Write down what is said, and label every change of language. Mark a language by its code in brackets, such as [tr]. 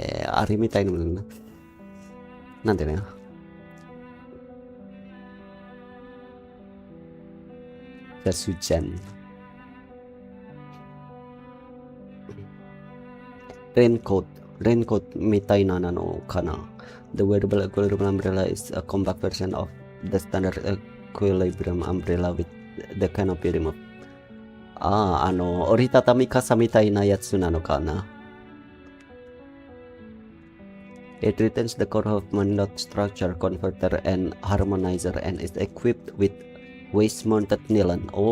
[ja] あれみたいなものな。なんでね。 jas hujan. Raincoat みたいなのかな? [en] The wearable equilibrium umbrella is a compact version of the standard equilibrium umbrella with the canopy removed. [ja] 折りたたみ傘みたいなやつなのかな? [en] It retains the core of mounted structure, converter, and harmonizer and is equipped with waist-mounted nylon.